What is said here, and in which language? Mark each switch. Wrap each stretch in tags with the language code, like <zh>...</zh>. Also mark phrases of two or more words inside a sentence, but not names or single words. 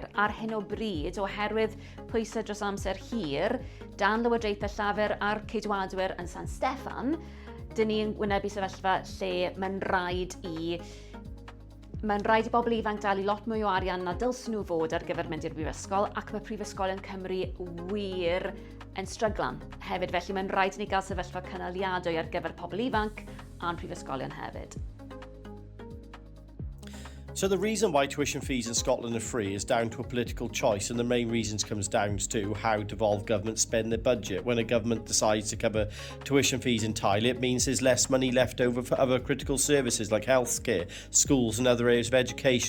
<cy>Ar hyn o bryd, oherwydd pwysau dros amser hir, dan lywodraethau llafur a'r ceidwadwyr yn San Steffan, dyn ni'n wynebu sefyllfa lle mae'n rhaid i bobl ifanc dalu lot mwy o arian na dylsyn nhw fod ar gyfer mynd i'r brifysgol, ac mae prifysgolion Cymru wir yn stryglan hefyd. Felly mae'n rhaid i ni gael sefyllfa canaliadwy ar gyfer pobl ifanc a'n prifysgolion hefyd.</cy> <en>So the reason why tuition fees in Scotland are free is down to a political choice, and the main reasons comes down to how devolved governments spend their budget. When a government decides to cover tuition fees entirely, it means there's less money left over for other critical services like healthcare, schools and other areas of education.</en>